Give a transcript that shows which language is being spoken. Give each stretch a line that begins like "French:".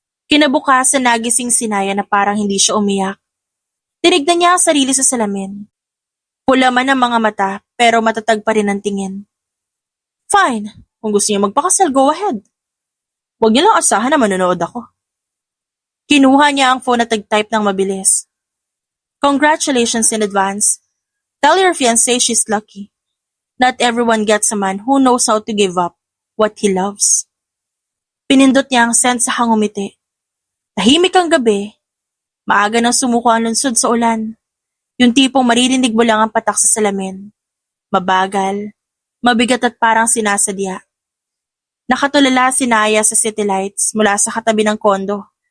Filipino: Kinabukasan nagising si Naya na parang hindi siya umiyak. Tinignan niya ang sarili sa salamin. Pula man ang mga mata pero matatag pa rin ang tingin. Fine, kung gusto niya magpakasal,
English: go ahead.
Filipino: Huwag niyo lang asahan na manonood ako. Kinuha niya ang phone at nag-type ng mabilis.
English: Congratulations in advance. Tell your fiancé she's lucky. Not everyone gets a man who knows how to give up what he loves.
Filipino: Pinindot niya ang send sa hangumiti. Tahimik ang gabi. Maaga nang sumuko ang lunsod sa ulan. Yung tipong maririnig mo lang ang patak sa salamin. Mabagal, mabigat at parang sinasadya. Nakatulala si Naya sa city lights mula sa katabi ng kondo.